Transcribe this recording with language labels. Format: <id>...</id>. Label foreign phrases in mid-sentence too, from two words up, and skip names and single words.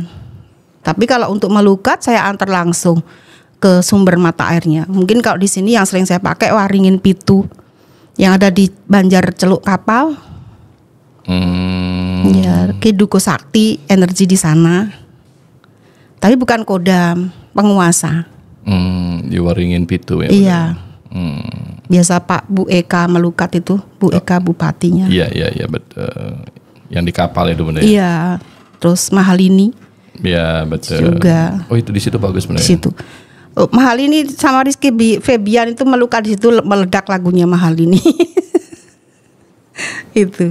<id>Tapi kalau untuk melukat saya antar langsung ke sumber mata airnya. Mungkin kalau di sini yang sering saya pakai Waringin Pitu yang ada di Banjar Celuk Kapal. Ya, Kiduko Sakti energi di sana. Tapi bukan kodam, penguasa. Di Waringin Pitu ya. Iya. Biasa Pak Bu Eka melukat itu, Bu Eka bupatinya. Iya betul. Yang di kapal itu benar. Iya. Terus Mahalini. Iya betul. Juga. Oh itu di situ bagus benar. Di situ. Mahalini sama Rizky Febian itu melukat di situ, meledak lagunya Mahalini. Itu.</id>